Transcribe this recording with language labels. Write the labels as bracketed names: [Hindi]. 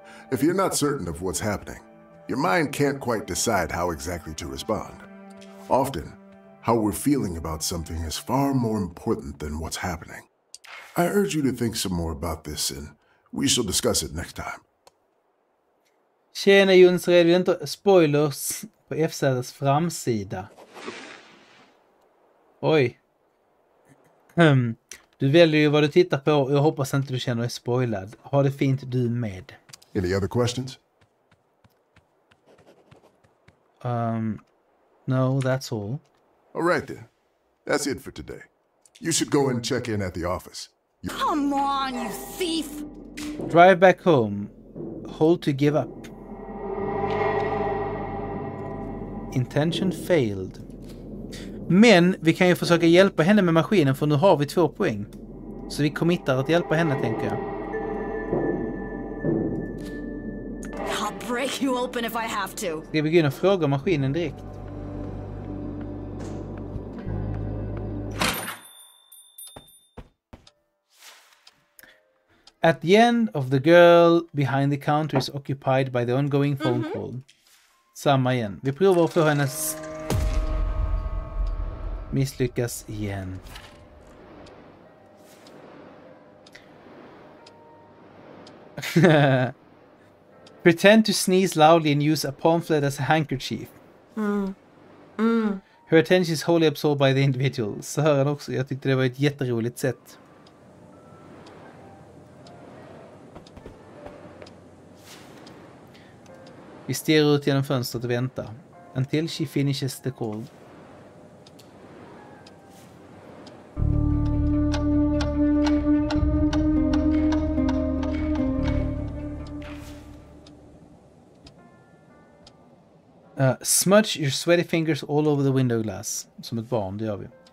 [English] If you're not certain of what's happening, your mind can't quite decide how exactly to respond. Often, how we're feeling about something is far more important than what's happening. I urge you to think some more about this, and we shall discuss it next time. [Swedish] Tjena Jons, redan inte spoilers på FZ:s framsida. Oj. Du väljer ju vad du tittar på och jag hoppas inte du känner dig spoilad. Ha det fint du med. [English] Any other questions? No, that's all. All right then. That's it for today. You should go and check in at the office. Come on, you thief! Drive back home. Hold to give up. Intention failed. [Swedish] Men vi kan ju försöka hjälpa henne med maskinen för nu har vi 2 poäng. Så vi committar att hjälpa henne, tänker jag. [English] I'll break you open if I have to. [Swedish] Ska vi gå in och fråga maskinen direkt? [English] At the end of the girl behind the counter is occupied by the ongoing phone call. [Swedish] Samma igen. Vi provar att få hennes... Misslyckas igen. [English] Pretend to sneeze loudly and use a pamphlet as a handkerchief. Her attention is wholly absorbed by the individual. [Swedish] Så hör han också. Jag tyckte det var ett jätteroligt sätt. Vi stirrar ut genom fönstret och väntar. [English] Until she finishes the call. Smudge your sweaty fingers all over the window glass. [Swedish] Som ett barn, det gör vi.